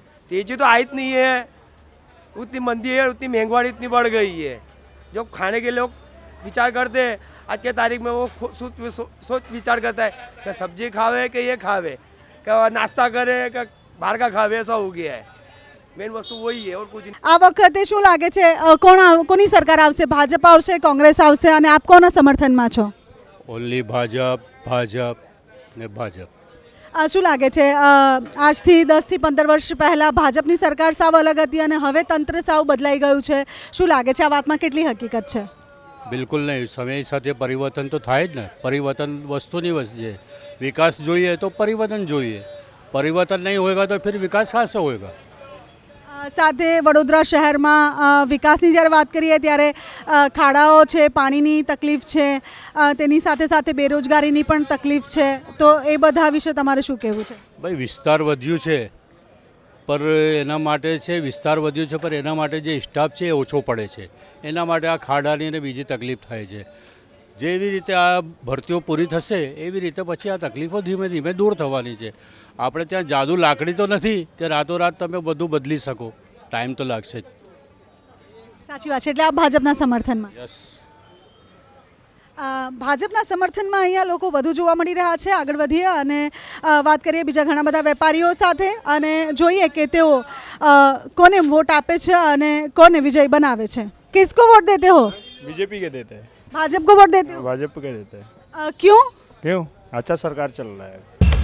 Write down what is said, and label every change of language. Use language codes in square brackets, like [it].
[hi] तेजी तो आई नहीं है, उतनी मंदी है, उतनी महंगाई इतनी बढ़ गई है. जो खाने के लोग विचार करते हैं आज के तारीख में, वो सोच विचार करता है कि सब्जी खावे कि ये खावे, कि नाश्ता करे कि बाहर का खावे, ऐसा हो गया है. मेन वस्तु वही है और कुछ नहीं. [gu] આ વખતે શું લાગે છે કોની સરકાર આવશે? ભાજપ આવશે, કોંગ્રેસ આવશે અને આપ કોના સમર્થનમાં છો? ઓનલી ભાજપ, ભાજપ ને ભાજપ. શું લાગે છે આજથી 10 થી 15 વર્ષ પહેલાં ભાજપની સરકાર સાવ અલગ હતી અને હવે તંત્ર સાવ બદલાઈ ગયું છે, શું લાગે છે આ વાતમાં કેટલી હકીકત છે? બિલકુલ નહીં. સમય સાથે પરિવર્તન તો થાય જ ને. પરિવર્તન વસ્તુની વસ્તુ છે. વિકાસ જોઈએ તો પરિવર્તન જોઈએ. [hi] પરિવર્તન નહીં હોएगा તો फिर विकास कहाँ से होएगा? [gu] સાથે વડોદરા શહેરમાં વિકાસની જ્યારે વાત કરીએ ત્યારે ખાડાઓ છે, પાણીની તકલીફ છે, તેની સાથે સાથે બેરોજગારીની પણ તકલીફ છે, તો એ બધા વિશે તમારે શું કહેવું છે? ભાઈ વિસ્તાર વધ્યું છે પર એના માટે છે વિસ્તાર વધ્યો છે, પણ એના માટે જે સ્ટાફ છે એ ઓછો પડે છે. એના માટે આ ખાડાની અને બીજી તકલીફ થાય છે. જેવી રીતે આ ભરતીઓ પૂરી થશે એવી રીતે પછી આ તકલીફો ધીમે ધીમે દૂર થવાની છે. આપણે ત્યાં જાદુ લાકડી તો નથી કે રાતોરાત તમે બધું બદલી શકો, ટાઈમ તો લાગશે જ. સાચી વાત છે. એટલે આ ભાજપના સમર્થનમાં [en] Yes. [gu] ભાજપના સમર્થનમાં અહીંયા લોકો વધુ જોવા મળી રહ્યા છે. આગળ વધીએ અને વાત કરીએ બીજા ઘણા બધા વેપારીઓ સાથે અને જોઈએ કે તેઓ કોને વોટ આપે છે અને કોને વિજય બનાવે છે. [hi] કિસકો वोट देते हो? बीजेपी के देते हैं, भाजपा को वोट देते हो? भाजपा के देते हैं. क्यों? क्यों? अच्छा सरकार चल रहा है.